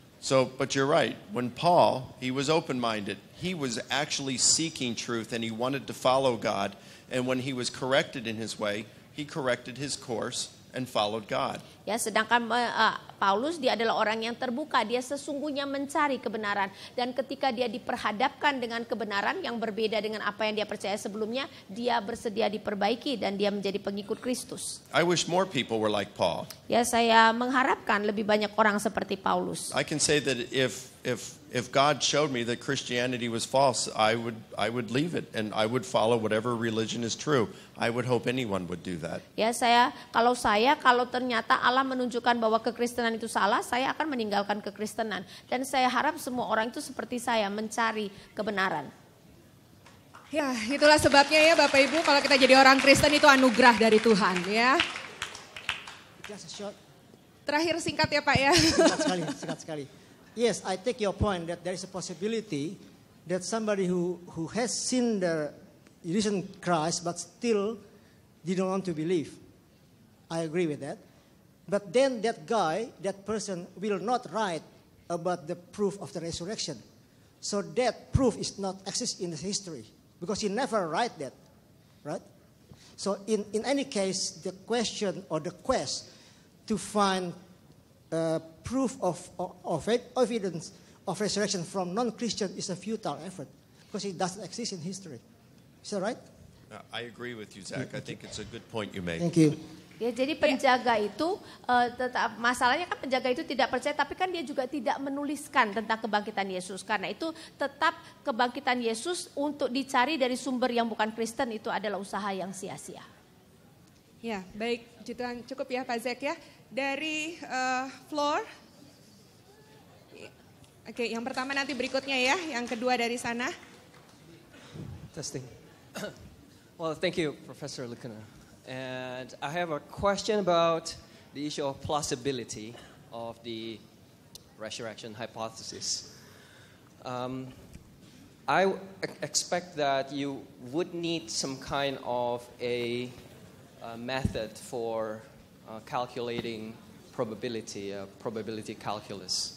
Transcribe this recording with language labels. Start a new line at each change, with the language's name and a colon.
English: So, but you're right. When Paul, he was open-minded. He was actually seeking truth and he wanted to follow God. And when he was corrected in his way, he corrected his course and followed God.
Indonesian: Ya, sedangkan Paulus dia adalah orang yang terbuka, dia sesungguhnya mencari kebenaran dan ketika dia diperhadapkan dengan kebenaran yang berbeda dengan apa yang dia percaya sebelumnya, dia bersedia diperbaiki dan dia menjadi pengikut Kristus.
English: I wish more people were like Paul.
Indonesian: Ya, saya mengharapkan lebih banyak orang seperti Paulus.
English: I can say that if God showed me that Christianity was false, I would leave it and I would follow whatever religion is true. I would hope anyone would do that.
Indonesian: Ya, kalau ternyata Allah menunjukkan bahwa kekristenan itu salah, saya akan meninggalkan kekristenan dan saya harap semua orang itu seperti saya mencari kebenaran. Ya, itulah sebabnya ya Bapak Ibu, kalau kita jadi orang Kristen itu anugerah dari Tuhan ya.
English: Just a short,
Indonesian: Terakhir singkat ya Pak ya. singkat sekali.
English: Yes, I take your point that there is a possibility that somebody who has seen the risen Christ but still didn't want to believe. I agree with that. But then that person will not write about the proof of the resurrection. So that proof is not exist in the history because he never write that, right? So in any case, the question or the quest to find proof of evidence of resurrection from non-Christian is a futile effort because it doesn't exist in history. Is that right? I agree with you, Zach. I think it's a good point you make. Thank you.
Indonesian: Ya, jadi penjaga itu tetap masalahnya kan penjaga itu tidak percaya, tapi kan dia juga tidak menuliskan tentang kebangkitan Yesus. Karena itu tetap kebangkitan Yesus untuk dicari dari sumber yang bukan Kristen itu adalah usaha yang sia-sia. Ya, baik, cukup ya Pak Zek ya. Dari floor. Oke, yang pertama nanti berikutnya ya, yang kedua dari sana.
English: Testing. Well, thank you, Professor Lukuna. And I have a question about the issue of plausibility of the resurrection hypothesis. I expect that you would need some kind of a method for calculating probability calculus.